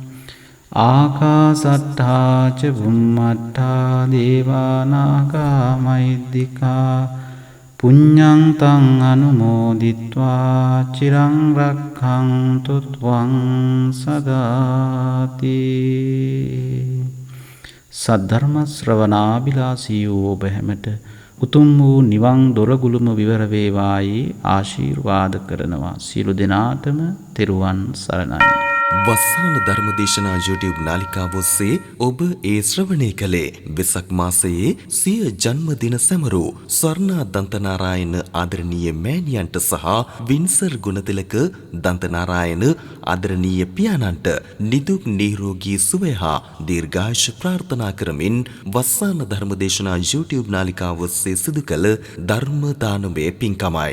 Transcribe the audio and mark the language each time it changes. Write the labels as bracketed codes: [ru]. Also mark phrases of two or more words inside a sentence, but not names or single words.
[pi] ආකාසට්ඨා ච බුම්මට්ඨා දේවා නාග මහින්దికා පුඤ්ඤං තං අනුමෝදිත්වා චිරං රක්ඛන්තු ත්වං සදාති. [si] සද්ධර්ම ශ්‍රවණාබිලාසී වූ ඔබ හැමට උතුම් වූ නිවන් දොරගුළුම විවර වේවායි ආශිර්වාද කරනවා. සියලු දෙනාටම තෙරුවන් සරණයි. වස්සාන ධර්මදේශනා YouTube නාලිකාව ඔස්සේ ඔබ ඒ ශ්‍රවණය කළේ වෙසක් මාසයේ සිය ජන්මදින සැමරූ ස්වර්ණා දන්තනාරායන ආදරණීය මෑණියන්ට සහ වින්සර් ගුණතිලක දන්තනාරායන ආදරණීය පියාණන්ට නිදුක් නිරෝගී සුවය හා දීර්ඝායුෂ ප්‍රාර්ථනා කරමින් වස්සාන ධර්මදේශනා YouTube නාලිකාව ඔස්සේ සිදු කළ ධර්ම දානමය පින්කමයි.